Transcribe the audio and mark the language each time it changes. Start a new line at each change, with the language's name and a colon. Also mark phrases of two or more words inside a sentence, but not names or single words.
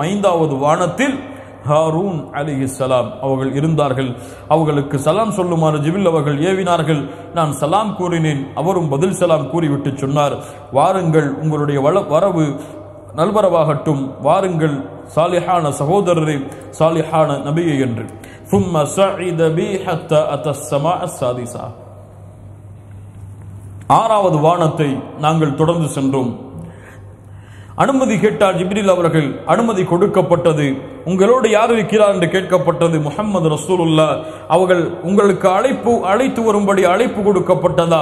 Tamil: ஐந்தாவது வானத்தில் ஹாரூன் அலைஹிஸ்ஸலாம் அவர்கள் இருந்தார்கள். அவர்களுக்கு சலாம் சொல்லுமாறு ஜிப்ரீல் அவர்கள் ஏவினார்கள். நான் சலாம் கூறினேன். அவரும் பதில் சலாம் கூறிவிட்டு சொன்னார், வாருங்கள், உங்களுடைய வரவு நல்வரவாகட்டும், வாருங்கள், சாலிஹான சகோதரரே, சாலிஹான நபியே என்று.
Arabic: ثم صعد بي حتى اتى السماء السادسه,
Tamil: ஆறாவது வானத்தை நாங்கள் தொடர்ந்து சென்றோம். அனுமதி கேட்டார் ஜிப்ரீல் அவர்கள். அனுமதி கொடுக்கப்பட்டது. உங்களோடு யார் இருக்கிறார் என்று கேட்கப்பட்டது. முஹம்மது ரசூலுல்லாஹ் அவர்கள், உங்களுக்கு அழைத்து வரும்படி அழைப்பு கொடுக்கப்பட்டதா?